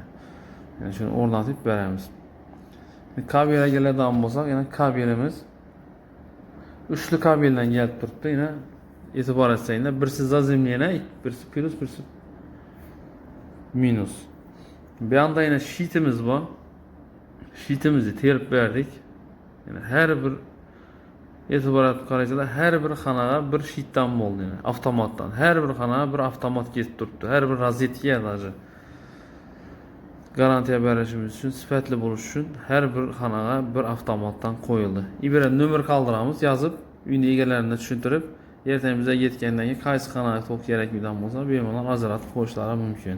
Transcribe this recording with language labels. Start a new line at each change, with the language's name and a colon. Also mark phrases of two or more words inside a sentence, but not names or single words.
Uzbek: Yani shuni o'rnatib beramiz. Kabelga keladigan bo'lsak, yana kabelimiz uchli kabeldan kelib turibdi. Yana e'tibor etsanglar, birisi zazimliyana, birisi plus, birisi minus. Bu yanda yine sheetimiz bor. Sheetimizni terib berdik. Yani her bir e'tibor etib qarasanglar, her bir xonaga bir sheetdan bo'ldi, yani avtomatdan. Her bir xonaga bir avtomat ketib turibdi. Her bir rozetga даже garantiya berishimiz uchun, sifatli bo'lish uchun her bir xonaga bir avtomatdan qo'yildi. İbara nomer qoldiramiz, yozib, uyni egalarini tushuntirib, ertangimizga yetgandan keyin qaysi xonaga tok kerakligidan bo'lsa, bemalol ajratib qo'yishlari mumkin.